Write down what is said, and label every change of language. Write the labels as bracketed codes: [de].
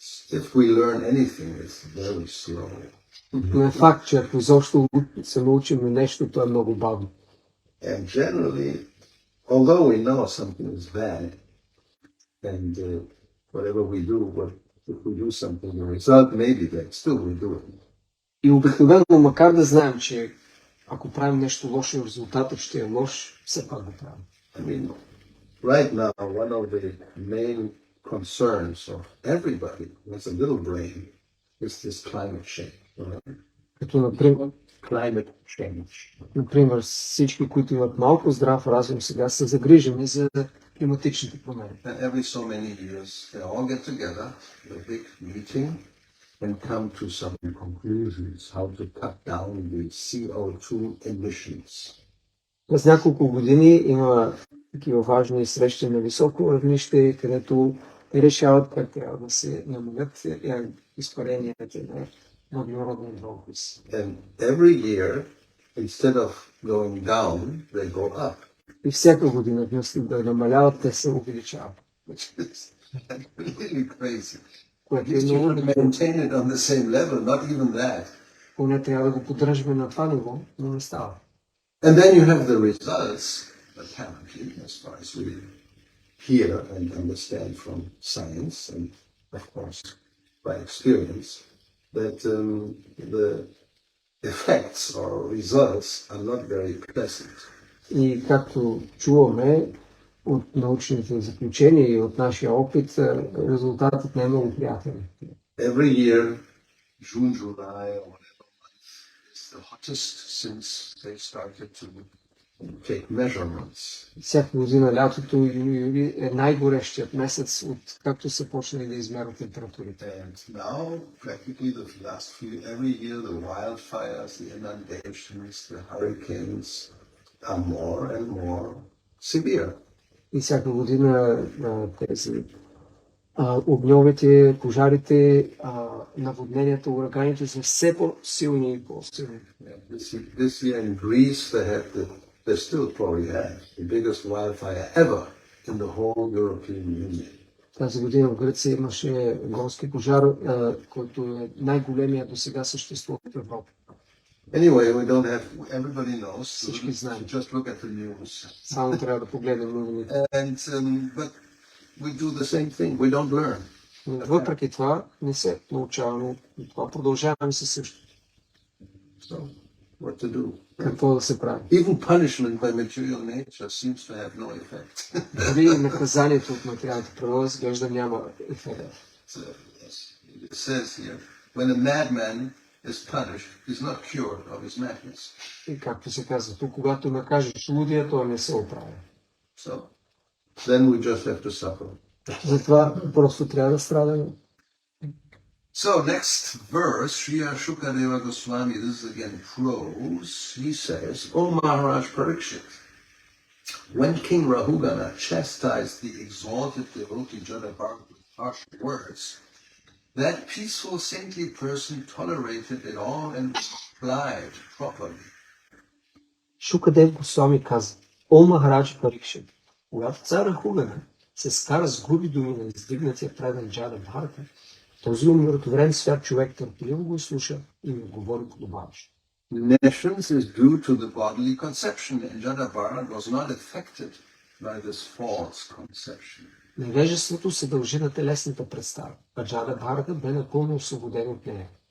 [en] If we learn anything, it's very slow. [bg] Но е факт, че ако изобщо се научим на нещо, то е много бавно. [en] And generally, although we know something is bad, and whatever we do, if we do something, the result may be bad, still we do it. [bg] И обикновено, макар да знаем, че ако правим нещо лошо, резултатът ще е лош, все пак го правим. [en] I mean, right now, one of the main concerns of everybody who has a little brain is this climate change. Right? [bg] Като, например, [en] Climate change. [bg] Например, всички, които имат малко здрав разум, сега са загрижени за климатичните промени. [en] And every so many years, they all get together in a big meeting and come to some conclusions how to cut down the CO2 emissions. [bg] През няколко години има такива важни срещи на високо равнище, където решават как трябва да се намалят изпаренията на въглеродния двуокис. [en] And every year, instead of going down, they go up. [bg] И всяка година, вместо да намаляват, те се увеличават. [en] Which is really crazy. [bg] Което [en] At [bg] е [en] least you [bg] много [en] should maintain it on the same level, not even that. [bg] Поне трябва да го поддържаме на това ниво, но не става. [en] And then you have the results, apparently, as far as we hear and understand from science and, of course, by experience, that the effects or results are not very pleasant. [bg] И както чуваме от научните заключения и от нашия опит, резултатът не е много приятен. [en] Every year, June, July, or whatever month is the hottest since they started to take measurements. [bg] Всяка година лятото юли е най-горещият месец, от както са почнали да измерват температурите. [en] And now, practically the last few, every year, the wildfires, the inundations, the hurricanes are more and more severe. [bg] И всяка година тези огньовете, пожарите, наводненията, ураганите са все по-силни и по-силни. [en] This year in Greece, they still probably have the biggest wildfire ever in the whole European Union. [bg] Тази година в Гърция имаше горски пожар, който е най-големия до сега съществувал в Европа. [en] Anyway, we don't have, everybody knows. [bg] Всички знаем. [en] Just look at the news. [bg] Само трябва да погледнем новините. [en] But we do the same thing. We don't learn. [bg] Въпреки това не се научаваме. Това продължаваме със също. [en] So, what to do? [bg] Какво да се прави? [en] Even punishment by material nature seems to have no effect. [bg] Дори наказанието от материалната природа изглежда няма ефект. [en] So, yes, it says here, when a madman is punished, is not cured of his madness. [bg] И както се казва тук, когато накажеш лудия, той не се оправя. [en] So then we just have to suffer. [bg] Затова просто трябва да страдаме. [en] So next verse, Sriya Shukadeva Goswami, this is again prose, he says, O Maharaj Parikshit, when King Rahugana chastised the exalted devotee Jadabharata with harsh words, that peaceful saintly person tolerated it all and replied properly. [bg] Шукадев Госвами каза: О Махарадж Парикшит, когато цар Рахугана се скара с груби думи на издигнатия предан Джада Бхарата, този умиротворен свят човек търпеливо го слуша и ми отговори подобаващо. [en] Nations is due to the bodily conception, and Jadabharata was not affected by this false conception. [bg] Невежеството се дължи на телесната представа, а Джада Бхарата бе напълно освободен от нея.